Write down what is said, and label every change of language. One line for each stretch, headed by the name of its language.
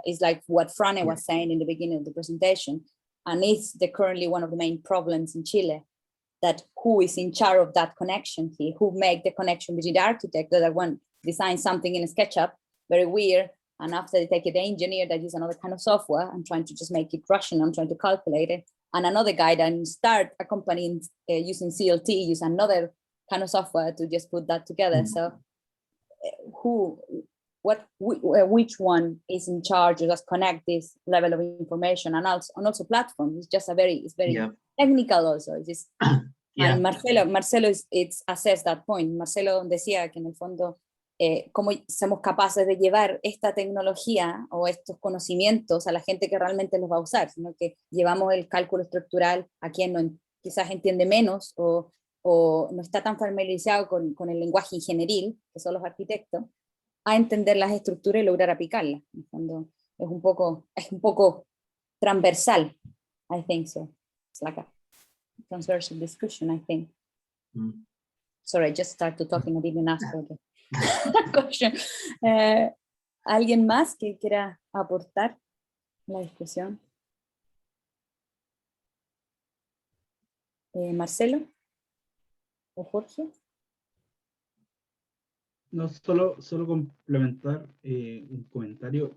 English: It's like what Frane was saying in the beginning of the presentation, and it's currently one of the main problems in Chile, that who is in charge of that connection here, who make the connection between the architect that one design something in a SketchUp, very weird, and after they take it, the engineer that use another kind of software and trying to just make it rational and trying to calculate it, and another guy that start a company using CLT, use another kind of software to just put that together. So which one is in charge of just connect this level of information, and also platform? It's just it's very technical also. It's just, and Marcelo it's assessed that point.
Spanish: Marcelo decía que en el fondo cómo somos capaces de llevar esta tecnología o estos conocimientos a la gente que realmente los va a usar, sino que llevamos el cálculo estructural a quien no, quizás entiende menos o no está tan familiarizado con el lenguaje ingenieril, que son los arquitectos, a entender las estructuras y lograr aplicarlas. En fondo, es un poco transversal,
English: I think so. It's like a transversal discussion, I think. Sorry, I just started talking, I didn't ask for the question.
Spanish: ¿Alguien más que quiera aportar la discusión? ¿Marcelo? ¿O Jorge? No, solo complementar un comentario.